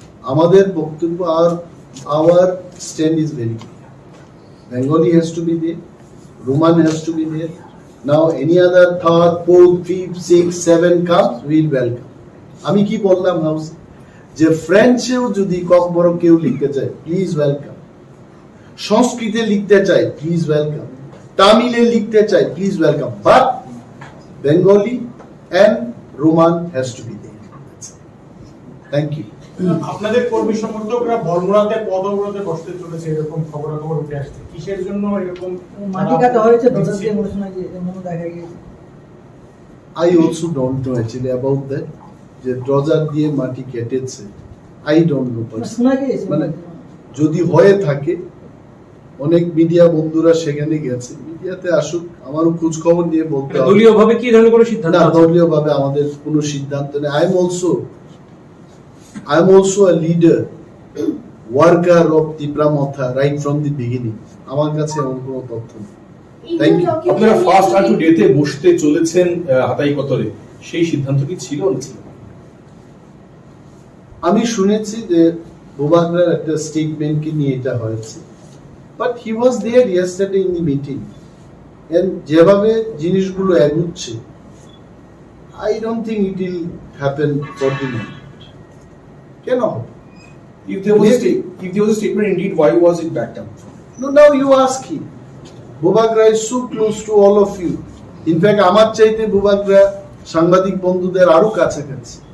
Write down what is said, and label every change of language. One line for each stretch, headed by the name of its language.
Bangla: আমাদের বক্তব্য,
English: our stand is very clear. Bengali has to be there, Roman has to be there. Now any other third, fourth, fifth, sixth, seventh comes, we'll welcome.
Bangla: আমি কি বললাম house, যে ফ্রেঞ্চেও যদি ককবরক কেউ লিখতে চায়,
English: Please welcome.
Bangla: সংস্কৃতে লিখতে চায়,
English: Please welcome.
Bangla: তামিলে লিখতে চায়, please welcome.
English: But Bengali and Roman has to be there. Thank you.
Bangla: আপনাদের কর্মী সমর্থকরা বর্মরাতে পদ অবরোধে বসতে চলেছে, এরকম খবর উঠে আসছে। কিসের জন্য এরকম মাটি কাটা হয়েছে? দেখা গিয়েছে।
English: I also don't know actually about that.
Bangla: যে ড্রজার দিয়ে মাটি কেটেছে,
English: I don't know personally.
Bangla: মানে যদি হয়ে থাকে, অনেক মিডিয়া বন্ধুরা সেখানে গেছে, মিডিয়াতে আসুক, আমারও খোঁজ খবর নিয়ে বলতে হবে। দলীয় ভাবে কি ধরনের কোনো সিদ্ধান্ত? না, দলীয় ভাবে আমাদের কোনো সিদ্ধান্ত নেই।
English: I am also a leader, worker of Tripura Motha right from the beginning.
Bangla: আমার কাছে এমন কোনো তথ্য নেই।
English: Thank you.
Bangla: আপনারা ফার্স্ট আর্টু ডেতে বসতে চলেছেন হাতাই কতরে, সেই সিদ্ধান্ত কি ছিল না ছিল? আমি শুনেছি যে বোবাগরার একটা স্টেটমেন্টকে নিয়ে এটা হয়েছে,
English: but he was there yesterday in the meeting, and
Bangla: যেভাবে জিনিসগুলো এগুচ্ছে,
English: I don't think it will happen for the moment.
Bangla: কেন হবে?
English: If there was a statement indeed, why was it backed up? No, now you ask him. Bobagra is so close to all of you. In fact,
Bangla: আমার চাইতে বোবাগরা সাংবাদিক বন্ধুদের আরো কাছাকাছি।